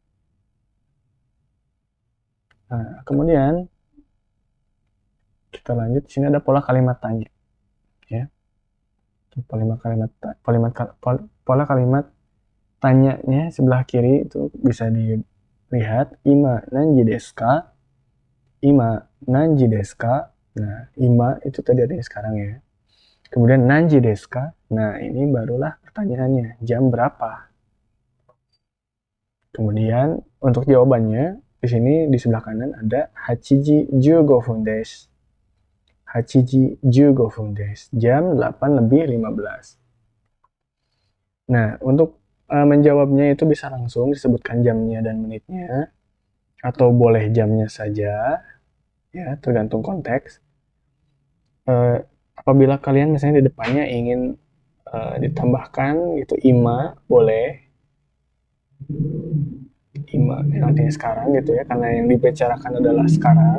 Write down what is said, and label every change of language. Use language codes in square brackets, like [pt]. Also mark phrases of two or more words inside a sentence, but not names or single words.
[id] Nah, kemudian kita lanjut. Di sini ada pola kalimat tanya. Ya. Pola kalimat tanyanya sebelah kiri itu bisa dilihat [ja] 今何時ですか? 今何時ですか? [id] Nah, ima itu tadi artinya sekarang ya. [ja] Kemudian 何時ですか? [id] Nah, ini barulah pertanyaannya, jam berapa? Kemudian untuk jawabannya di sini di sebelah kanan ada [ja] 八時15です. 八時15です. [id] Jam 8 lebih 15. Nah, untuk menjawabnya itu bisa langsung disebutkan jamnya dan menitnya, atau boleh jamnya saja, ya tergantung konteks. apabila kalian misalnya di depannya ingin ditambahkan gitu ima, boleh ima yang artinya sekarang gitu ya, karena yang dibicarakan adalah sekarang.